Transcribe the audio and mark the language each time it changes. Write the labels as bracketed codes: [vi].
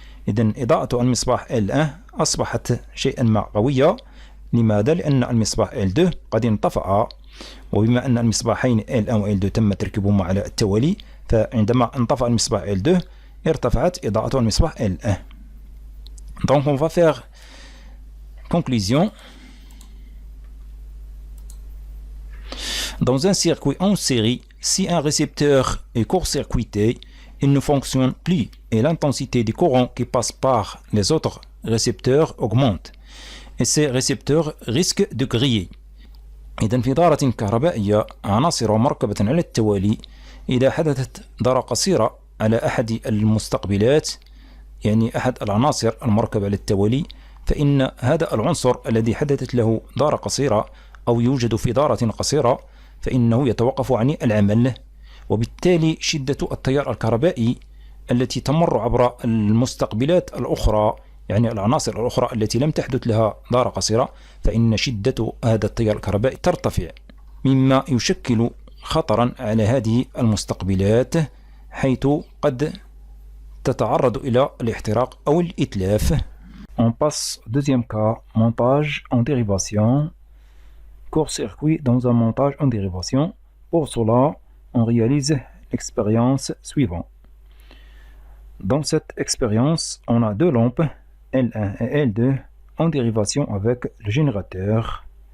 [ar] إذن إضاءة المصباح L1 أصبحت شيئا ما قوية. لماذا؟ لأن المصباح L2 قد انطفأ، وبما أن المصباحين L1 و L2 تم تركيبهما على التوالي فعندما انطفأ المصباح L2 ارتفعت إضاءة المصباح L1. [fr] Donc on va faire conclusion. Dans un circuit en série, si un récepteur est court-circuité, il ne fonctionne plus et l'intensité du courant qui passe par les autres récepteurs augmente et ces récepteurs risquent de griller. [ar] إذن في دارة كهربائية عناصر مركبة على التوالي إذا حدثت دارة قصيرة على أحد المستقبلات يعني أحد العناصر المركبة على التوالي فإن هذا العنصر الذي حدثت له دارة قصيرة أو يوجد في دارة قصيرة فإنه يتوقف عن العمل، وبالتالي شدة التيار الكهربائي التي تمر عبر المستقبلات الأخرى يعني العناصر الأخرى التي لم تحدث لها دارة قصيرة فإن شدة هذا التيار الكهربائي ترتفع مما يشكل خطرا على هذه المستقبلات حيث قد تتعرض إلى الاحتراق أو الإتلاف. [fr] On passe au deuxième cas, montage en dérivation, court-circuit dans un montage en dérivation. Pour cela, on réalise l'expérience suivante. Dans cette expérience, on a deux lampes, L1 et L2, en dérivation avec le générateur.